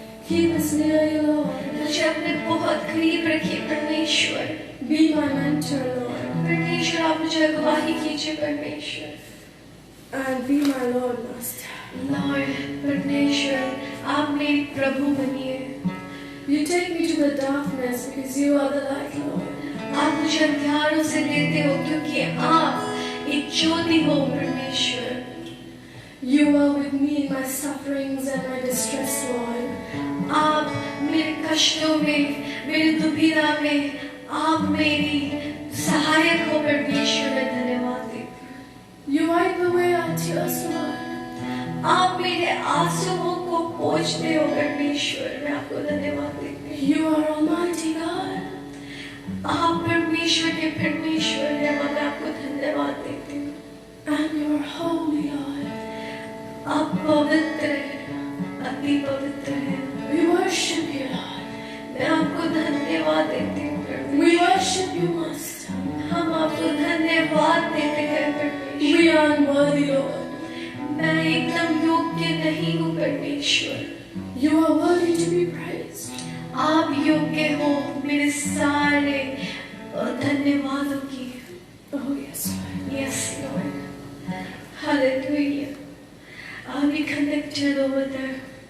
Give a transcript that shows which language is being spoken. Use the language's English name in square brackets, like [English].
[English] Keep us near you, Lord. [Hindi] मुझे अपने बहुत करीब रखिए परमेश्वर। [English] Be my mentor, Lord. [Hindi] परमेश्वर आप मुझे अगुवाही कीजिए परमेश्वर। [English] And be my Lord, Master. [Hindi] Lord परमेश्वर आप मेरे प्रभु बनिए। [English] You take me to the darkness because you are the light, Lord. [Hindi] आप मुझे अंधियारों से लेते हो क्योंकि आप एक ज्योति हो परमेश्वर। [English] You are with me in my sufferings and my distress, Lord. [Hindi] आप मेरे कष्टों में, मेरी दुविधा में आप मेरी सहायक हो परमेश्वर। मैं धन्यवाद देती हूँ। [English] You wipe away our tears, Lord. [Hindi] आप मेरे आंसुओं को पोंछते हो परमेश्वर। मैं आपको धन्यवाद देती हूँ। [English] You are Almighty God. [Hindi] आप परमेश्वर के परमेश्वर हैं। मैं आपको धन्यवाद देती हूँ। [English] And you are holy, Lord. [Hindi] आप पवित्र हैं, अति पवित्र हैं। [English] We worship you, Lord. [Hindi] मैं आपको धन्यवाद देती हूँ परमेश्वर। [English] We worship you, Master. [Hindi] हम आपको धन्यवाद देते हैं परमेश्वर। [English] We are unworthy, Lord. [Hindi] मैं एकदम योग्य नहीं हूँ परमेश्वर। [English] You are worthy to be praised. [Hindi] आप योग्य हो मेरे सारे धन्यवादों की। [English] Oh yes, Lord. Yes, Lord. Hallelujah. Are we connected over there?